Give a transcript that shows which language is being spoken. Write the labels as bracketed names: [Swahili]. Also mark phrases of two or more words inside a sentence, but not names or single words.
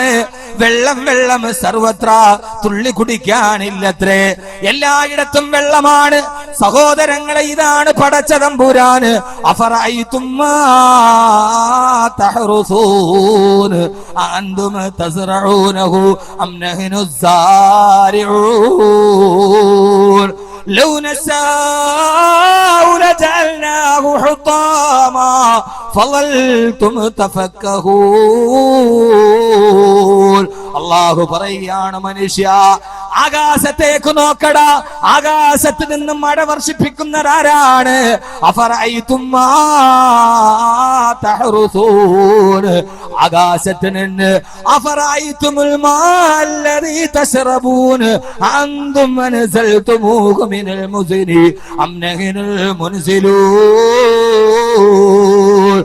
[Malayalam] വെള്ളം വെള്ളം സർവത്ര, തുള്ളി കുടിക്കാനില്ലത്രേ, എല്ലായിടത്തും വെള്ളമാണ്. സഹോദരങ്ങളെ, ഇതാണ് പടച്ച തമ്പുരാന്. [Arabic] أفرأيتم ما تحرثون أأنتم تزرعونه أم نحن الزارعون لو نشاء لجعلناه حطاما فظلتم تفكهون. [Malayalam] അല്ലാഹു പറയുകയാണ്, മനുഷ്യ ആകാശത്തേക്ക് നോക്കടാ, ആകാശത്ത് നിന്ന് മഴ വർഷിപ്പിക്കുന്നതാരാണ്? [Arabic] أفرأيتم ما تحرثون, [Malayalam] ആകാശത്ത് നിന്ന് [Arabic] أفرأيتم الماء الذي تشربون أأنتم أنزلتموه من المزن أم نحن المنزلون.